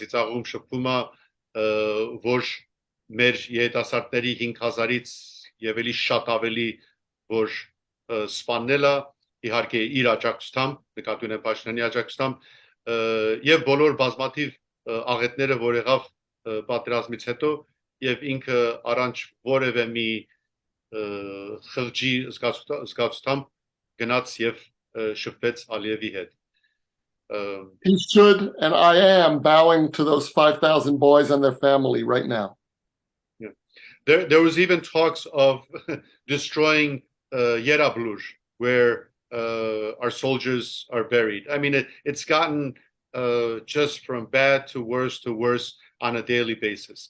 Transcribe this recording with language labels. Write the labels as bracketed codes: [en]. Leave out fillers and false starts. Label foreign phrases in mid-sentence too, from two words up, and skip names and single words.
[hy] ծիծաղում շփվում է որ մեր երիտասարդների 5000-ից եւ էլի շատ ավելի որ սպանելը իհարկե իր աջակցությամբ նկատի ունեմ Փաշինյանի աջակցությամբ եւ բոլոր բազմաթիվ աղետները որ եղավ պատերազմից հետո եւ ինքը առանց որևէ մի խղճի զգացությամբ գնաց եւ շփվեց Ալիևի հետ [en] He should, and I am bowing to those 5,000 boys and their family right now. Yeah. There was even talks of destroying Yerablur, where our soldiers are buried. I mean, it's gotten just from bad to worse on a daily basis.